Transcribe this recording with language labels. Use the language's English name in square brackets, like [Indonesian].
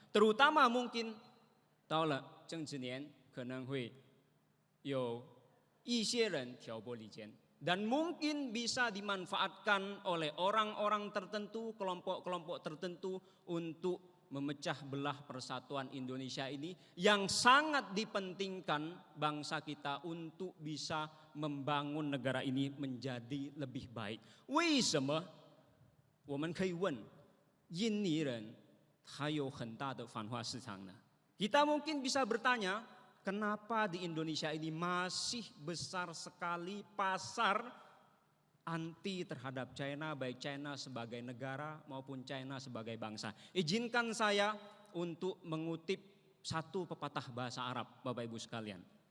[Indonesian] Terutama mungkin [Chinese] 到了政治年可能会有一些人挑拨离间. [Indonesian] Dan mungkin bisa dimanfaatkan oleh orang-orang tertentu, kelompok-kelompok tertentu untuk memecah belah persatuan Indonesia ini yang sangat dipentingkan bangsa kita untuk bisa membangun negara ini menjadi lebih baik. [Chinese] 为什么我们可以问印尼人还有很大的反华市场呢? [Indonesian] Kita mungkin bisa bertanya, kenapa di Indonesia ini masih besar sekali pasar anti terhadap China, baik China sebagai negara maupun China sebagai bangsa. Izinkan saya untuk mengutip satu pepatah bahasa Arab, Bapak Ibu sekalian.